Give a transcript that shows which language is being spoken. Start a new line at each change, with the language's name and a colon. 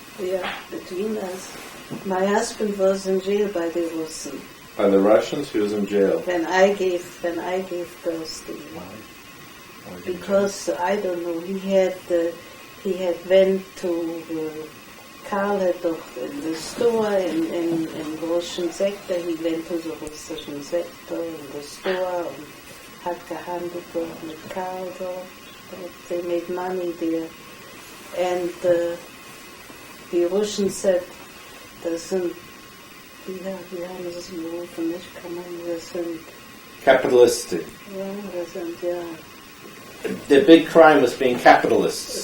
English: yeah, between us, my husband was in jail by the Russian. By the Russians? He was in jail. When I gave birth to him. Because I don't know, he had went to Karl had doch in the store in Russian sector. He went to the Russischen sector in the store and
German: hat gehandelt dort mit Karl dort.
English: They made money there. And the Russians said,
German: das sind, wie haben sie es gerufen, nicht kann man, das sind
English: Capitalistic.
German: ja, das sind, ja.
English: The big crime was being capitalists.